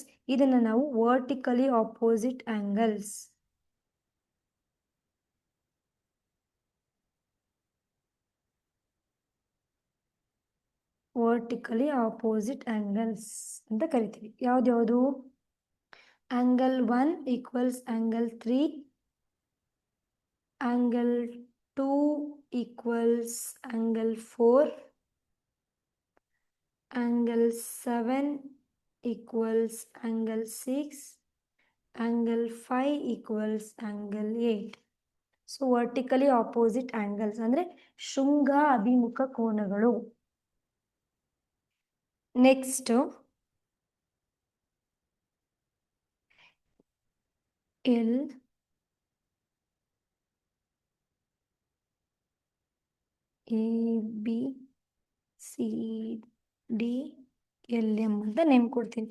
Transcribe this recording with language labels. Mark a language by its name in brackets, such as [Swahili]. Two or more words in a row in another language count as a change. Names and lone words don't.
[Kannada] ಇದನ್ನು ನಾವು [English] vertically opposite angles [Kannada] ಅಂತ ಕರಿತೀವಿ. ಯಾವ್ದ್ಯಾವುದು? [English] angle 1 equals angle 3, angle 2 equals angle 4, angle 7 equals angle 6, angle 5 equals angle 8. [Kannada] ಸೊ [English] vertically opposite angles [Kannada] ಅಂದರೆ ಶೃಂಗ ಅಭಿಮುಖ ಕೋನಗಳು. ನೆಕ್ಸ್ಟ್ ಎಲ್ ಎ ಬಿ ಸಿ ಡಿ ಎಲ್ ಎಂ ಅಂತ ನೇಮ್ ಕೊಡ್ತೀನಿ.